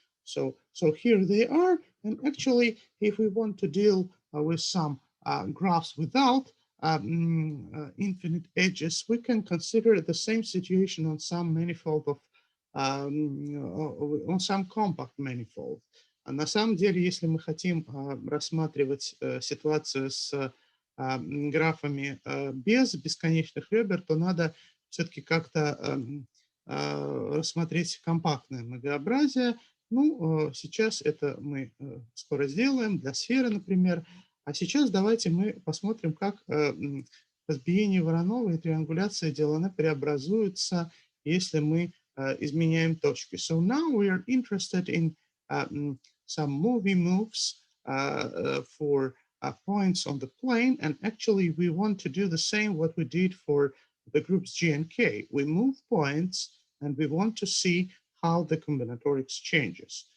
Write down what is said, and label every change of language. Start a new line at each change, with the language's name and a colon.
English: So here they are. And actually, if we want to deal with some graphs without infinite edges, we can consider the same situation on some manifold of on some compact manifold.
Russian: На самом деле, если мы хотим рассматривать ситуацию с графами без бесконечных ребер, то надо все-таки как-то рассмотреть компактное многообразие. Ну, сейчас это мы скоро сделаем для сферы, например. А сейчас давайте мы посмотрим, как разбиение Воронова и триангуляция Делана преобразуются, если мы изменяем точки.
English: So now we are interested in some movie moves for points on the plane, and actually we want to do the same what we did for the groups G and K. We move points and we want to see how the combinatorics changes.